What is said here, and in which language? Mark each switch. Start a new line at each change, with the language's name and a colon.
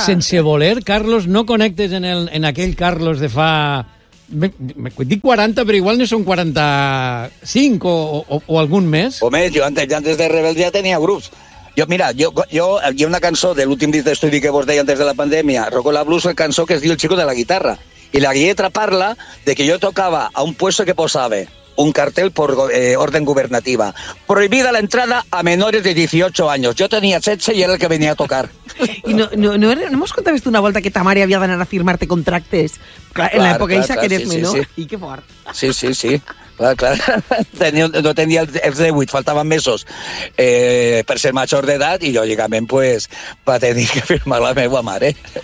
Catalan: Sense voler, Carlos, no connectes en aquell Carlos de fa... dic 40, però igual no són 45 o algun més. O més, jo antes de Rebel ja tenia grups. Jo, mira, jo hi ha una cançó de l'últim disc d'estudi que vos deia antes de la pandèmia, Rocco la Blues, una cançó que es diu El Chico de la Guitarra. I la lletra parla de que jo tocava a un puesto que posava un cartel
Spanish: por orden gubernativa. Prohibida la entrada a menores de 18 años. Yo tenía 16 y era el que venía a tocar.
Catalan: I
Spanish: no hemos contado esto
Catalan: una volta que ta mare havia d'anar a firmarte contractes. Clar, en l'època ixa que eres menor. Sí. I que fort. Sí, sí, sí. Clar. No tenia els 18, faltaven mesos per ser major d'edat i lògicament pues, va tenir que firmar la meva mare.